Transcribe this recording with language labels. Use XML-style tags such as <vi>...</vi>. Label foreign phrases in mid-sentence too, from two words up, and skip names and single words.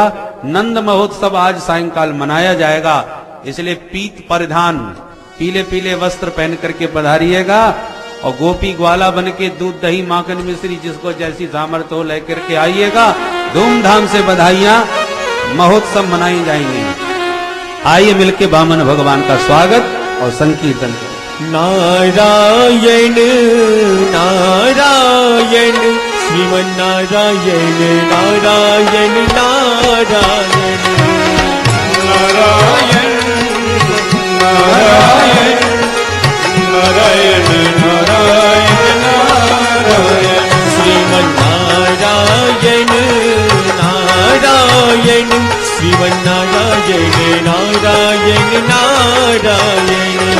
<hi>नंद महोत्सव आज सायंकाल मनाया जाएगा, इसलिए पीत परिधान, पीले पीले वस्त्र पहन करके पधारिएगा और गोपी ग्वाला बन के दूध दही माखन मिश्री जिसको जैसी सामर्थ्य हो लेकर के आइएगा। धूमधाम से बधाइयां, महोत्सव मनाई जाएंगे। आइए मिलके वामन भगवान का स्वागत और संकीर्तन। नारायण नारायण श्रीमन्नारायण नारायण नारायण नारायण नारायण नारायण नारायण नारायण श्रीमन्नारायण नारायण श्रीमन्नारायण नारायण नारायण</hi>